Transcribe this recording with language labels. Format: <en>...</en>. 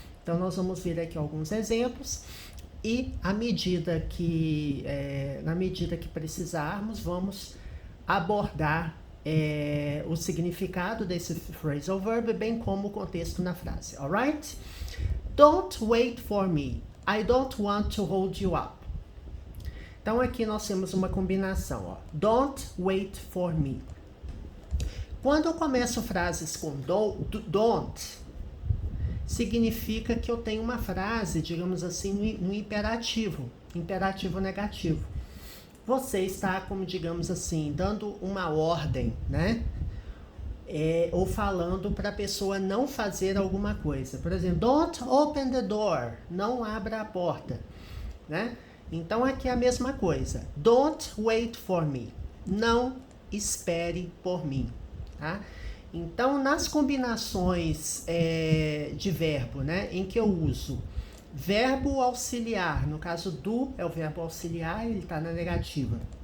<pt>Então, nós vamos ver aqui alguns exemplos e na medida que precisarmos, vamos abordar o significado desse phrasal verb, bem como o contexto na frase, alright?</pt> <en>Don't wait for me. I don't want to hold you up.</en> <pt>Então, aqui nós temos uma combinação, ó.</pt> <en>Don't wait for me.</en> <pt>Quando eu começo frases com don't, significa que eu tenho uma frase, digamos assim, no imperativo negativo. Você está, como digamos assim, dando uma ordem, né? Ou falando para a pessoa não fazer alguma coisa. Por exemplo,</pt> <en>don't open the door.</en> <pt>Não abra a porta, né? Então, aqui é a mesma coisa.</pt> <en>Don't wait for me.</en> <pt>Não espere por mim, tá? Então, nas combinações de verbo, né, em que eu uso verbo auxiliar, no caso do é o verbo auxiliar, ele está na negativa.</pt>